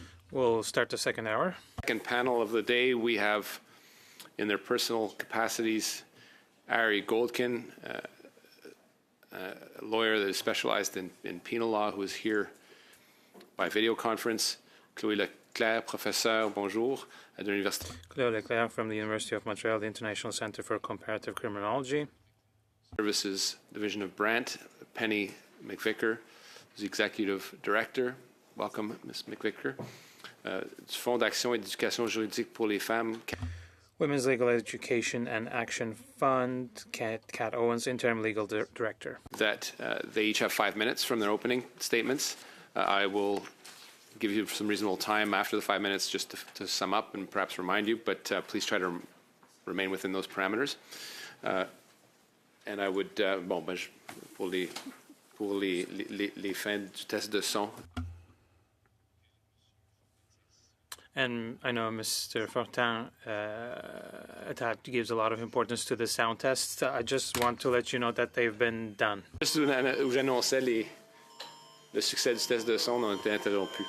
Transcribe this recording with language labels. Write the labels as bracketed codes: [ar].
[en] We'll start the second hour. Second panel of the day, we have in their personal capacities Ari Goldkin, a lawyer that is specialized in penal law, who is here by video conference. [fr] Chloé Leclerc, professeur, bonjour, [en] at the [fr] Université. [en] Chloé Leclerc from the University of Montreal, the International Center for Comparative Criminology. Services Division of Brant, Penny McVicker, the Executive Director. Welcome, Ms. McVicker. [fr] Du Fonds d'Action et d'Éducation Juridique pour les Femmes. [en] Women's Legal Education and Action Fund, Kat Owens, Interim Legal Director. That they each have 5 minutes from their opening statements. I will give you some reasonable time after the 5 minutes just to sum up and perhaps remind you, but please try to remain within those parameters. And I would, [fr] pour les fins du test de son. [en] And I know Mr. Fortin gives a lot of importance to the sound tests. I just want to let you know that they've been done. [fr] Juste où j'annonçais le succès du test de son, on a été interrompu.